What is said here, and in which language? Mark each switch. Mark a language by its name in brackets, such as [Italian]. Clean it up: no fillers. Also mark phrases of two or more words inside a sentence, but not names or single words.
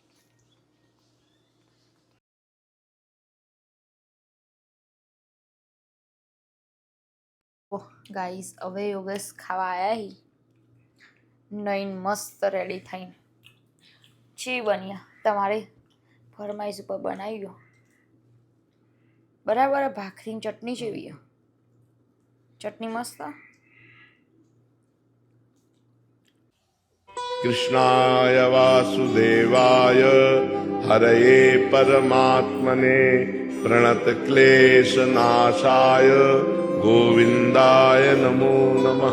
[Gujarati] ગાઈસ હવે યોગેશ ખાવા આવ્યા નઈને મસ્ત રેડી થઈને. છી બન્યા તમારે ફરમાઈશ ઉપર બનાવ્યો બરાબર. ભાખરીની ચટણી જેવી, ચટણી મસ્ત. [Sanskrit] कृष्णाय वासुदेवाय हरये परमात्मने प्रणतक्लेशनाशाय गोविन्दाय नमो नमः।